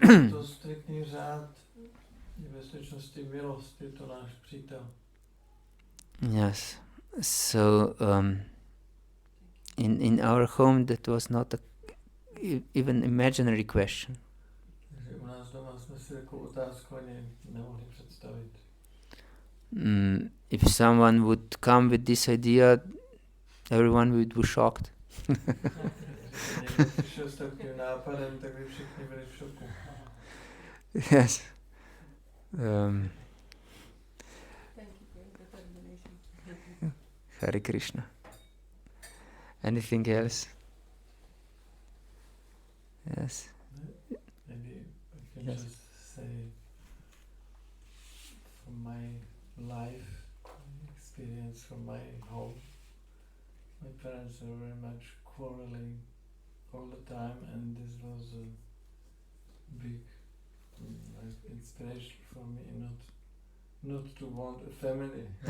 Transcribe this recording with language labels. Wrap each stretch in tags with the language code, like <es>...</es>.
<cs>To striktní řád je ve skutečnosti milost, je to náš přítel.</cs> <en>Yes. So in our home that was not even imaginary question.</en> <cs>Takže u nás doma jsme si takovou otázku ani nemohli představit.</cs> <en>If someone would come with this idea, everyone would be shocked.</en> <cs>Když někdo přišel s takovým nápadem, tak by všichni byli v šoku.</cs> <en>Yes. Thank you for the determination. Hare Krishna. Anything else? Yes. Maybe I can Yes. just say from my life experience, from my home, my parents were very much quarreling all the time, and this was a big like inspiration for me not to want a family.</en>